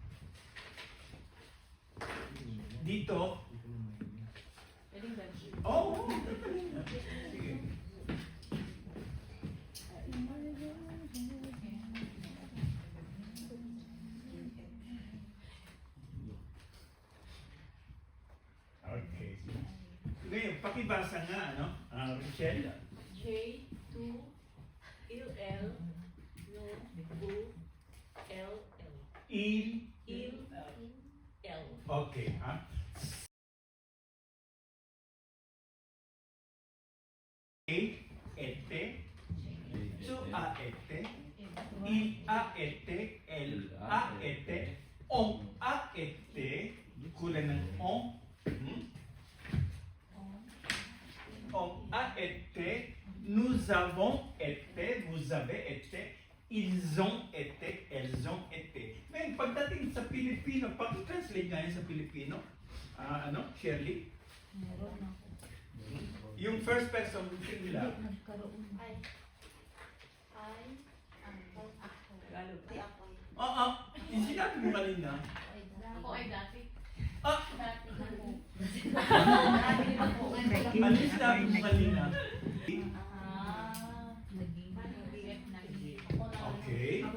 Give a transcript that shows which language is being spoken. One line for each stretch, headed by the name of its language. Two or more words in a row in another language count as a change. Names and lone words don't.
Filipino: Dito, oh, sige. Okay. Ngayon, pakibasa nga, ano? Michelle?
French: J, 2, il, L, no, U, L, L. Il. L.
Filipino: Okay, ha?
French: Ete, tu a ete, il a ete, elle a ete, on a ete,
Filipino: kulang ng
French: on. On a été, nous avons été, vous avez été, ils ont été, elles ont été.
Filipino: Ngayon, pagdating sa Pilipino, pag-translate nga yun sa Pilipino, Shirley?
English: Yung first person, singular.
Filipino: Oo, yung sinabi mo kanina. Ako ay dati. Dati ako. Ano yung sinabi mo kanina? Okay.